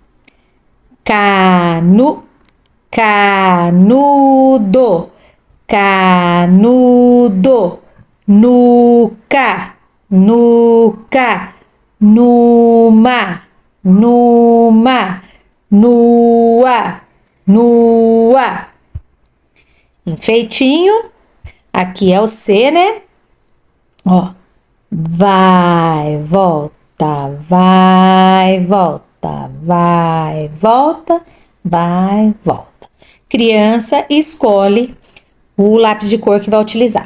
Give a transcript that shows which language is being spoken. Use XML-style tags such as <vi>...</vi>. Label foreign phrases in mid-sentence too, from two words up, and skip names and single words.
<pt>Canu, canudo, canudo. Nuca, nuca. Numa, numa. Nua, nua. Enfeitinho. Aqui é o C, né? Ó. Vai, volta, vai, volta, vai, volta, vai, volta. Criança escolhe o lápis de cor que vai utilizar.</pt>